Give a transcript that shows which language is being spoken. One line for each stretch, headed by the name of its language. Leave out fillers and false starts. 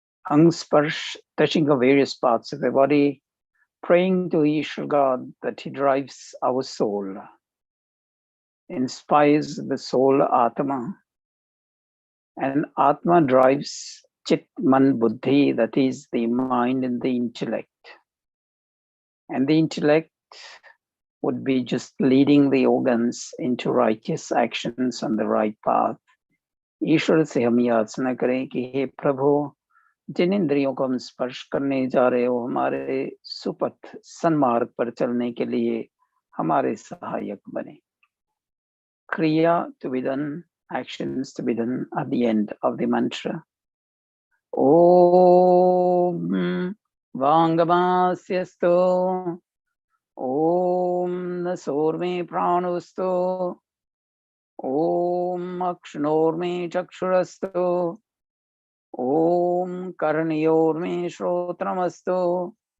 English: Angsparsh, touching the various parts of the body, praying to Ishvara God that He drives our soul, inspires the soul Atma, and Atma drives Chit, Man, Buddhi, that is the mind and the intellect. And the intellect would be just leading the organs into righteous actions on the right path.
Hindi: ईश्वर से हम याचना करें कि हे प्रभु, जिन इंद्रियों को हम स्पर्श करने जा रहे हो, हमारे सुपथ सन्मार्ग पर चलने के लिए हमारे सहायक बने.
English: Kriya to be done, actions to be done at the end of the mantra.
Sanskrit: Om Vangamasyasto Om Nasorme Pranosto Om Akshanorme Chakshurasto Om Karaniyorme Shrotramasto